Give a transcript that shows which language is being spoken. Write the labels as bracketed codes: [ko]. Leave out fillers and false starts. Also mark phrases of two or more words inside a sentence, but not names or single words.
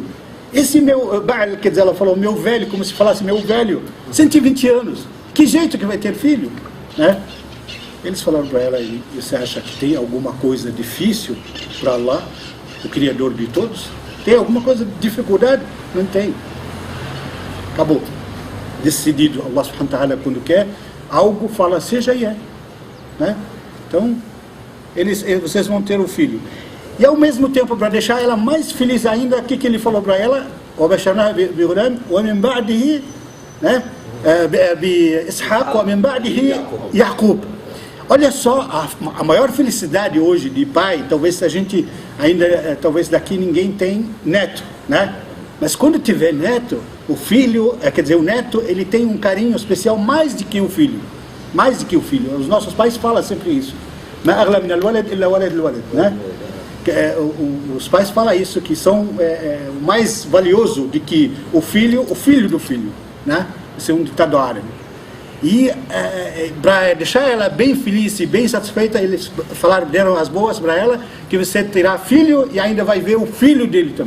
[pt] Esse meu, quer dizer, ela falou, meu velho, como se falasse meu velho, 120 anos, que jeito que vai ter filho? Né? Eles falaram para ela, e você acha que tem alguma coisa difícil para Allah, o Criador de todos? Tem alguma coisa de dificuldade? Não tem. Acabou. Decidido, [ar] الله سبحانه وتعالى, [pt] quando quer, algo fala, seja e é. Né? Então, vocês vão ter um filho. E ao mesmo tempo, para deixar ela mais feliz ainda, o que ele falou para ela? [ar] وَبَشَرْنَاهَا بِغُلَامٍ وَمِنْ بَعْدِهِ بِإِسْحَاقَ وَمِنْ بَعْدِهِ يَعْقُوب. [pt] Olha só, a maior felicidade hoje de pai, talvez a gente ainda, talvez daqui ninguém tem neto, né? Mas quando tiver neto, o filho, quer dizer, o neto, ele tem um carinho especial mais do que o filho. Mais do que o filho. Os nossos pais falam sempre isso. [ar] مَا أَغْلَى مِنَ الْوَلَدِ إِلَّا وَلَدِ الْوَلَدِ, [pt] né? Os pais falam isso, que são o mais valioso do que o filho do filho, né? Isso é um ditado árabe. E para deixar ela bem feliz e bem satisfeita, eles deram as boas para ela, que você terá filho e ainda vai ver o filho dele também.